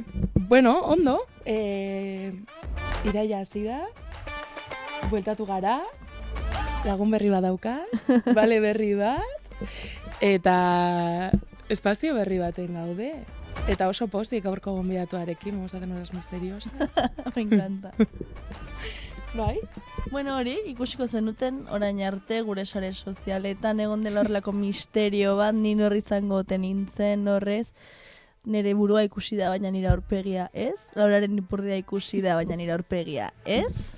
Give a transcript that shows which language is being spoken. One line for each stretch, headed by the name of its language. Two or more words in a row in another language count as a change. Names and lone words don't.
Basque: Bueno, ondo. Iraia hasi da. Bueltatu gara. Lagun berri bat dauka. Bale berri bat. Eta espazio berri baten gaude. Eta oso pozik gaurko gonbidatuarekin,
Spanish: vamos a hacer unas misteriosas. Me encanta.
Basque: Bai? Bueno, hori, ikusiko zenuten orain arte gure sare sozialetan egon dela horrelako misterio bat, ni norri izango ote nintzen horrez. Nire burua ikusi da, baina nire aurpegia ez. Lauraren ipurdia ikusi da, baina nire aurpegia ez.